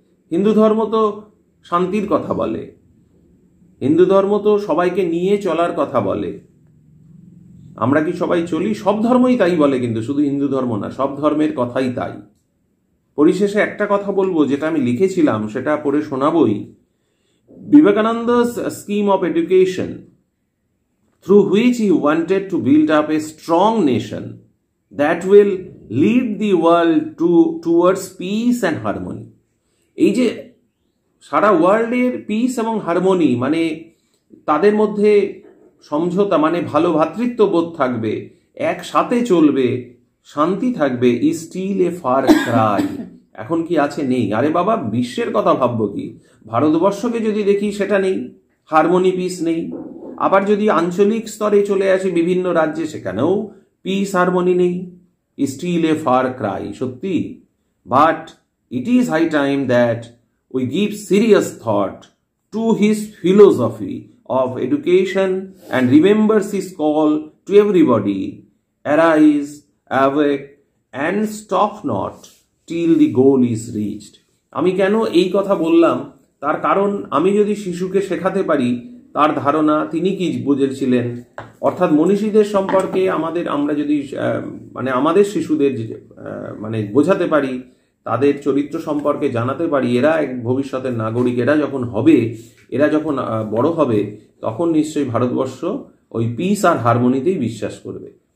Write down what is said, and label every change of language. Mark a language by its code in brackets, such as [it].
[bn] হিন্দু ধর্ম তো শান্তির কথা বলে, হিন্দু ধর্ম তো সবাইকে নিয়ে চলার কথা বলে। আমরা কি সবাই চলি? সব ধর্মই তাই বলে, কিন্তু শুধু হিন্দু ধর্ম না, সব ধর্মের কথাই তাই। পরিশেষে একটা কথা বলবো, যেটা আমি লিখেছিলাম সেটা পড়ে শোনাবই। [en] Vivekananda's scheme of education, through which he wanted to build up a strong nation that will lead the world towards peace and harmony. [bn] এই যে সারা ওয়ার্ল্ডের পিস এবং হারমোনি, মানে তাদের মধ্যে সমঝোতা, মানে ভালো ভ্রাতৃত্ববোধ থাকবে, একসাথে চলবে, শান্তি থাকবে, [en] Is still a far cry. [bn] এখন কি আছে? নেই। আরে বাবা, বিশ্বের কথা ভাববো কি? ভারতবর্ষকে যদি দেখি সেটা নেই, হারমোনি পিস নেই। আবার যদি আঞ্চলিক স্তরে চলে আসি বিভিন্ন রাজ্যে, সেখানেও পিস হারমোনি নেই, [en] Still a far cry. [bn] সত্যি, [en] But it is high time that we give serious thought to his philosophy of education and remembers his call to everybody, arise, awake and stop not till the goal is reached. [bn] আমি কেন এই কথা বললাম, তার কারণ আমি যদি শিশুকে শেখাতে পারি তার ধারণা তিনি কি বুঝেছিলেন, অর্থাৎ মনীষীদের সম্পর্কে আমরা যদি মানে আমাদের শিশুদের মানে বোঝাতে পারি, তাদের চরিত্র সম্পর্কে জানাতে পারি, এরা এক ভবিষ্যতের নাগরিক, এরা যখন হবে, এরা যখন বড় হবে, তখন নিশ্চয়ই ভারতবর্ষ ওই পিস আর হারমোনিতেই বিশ্বাস করবে।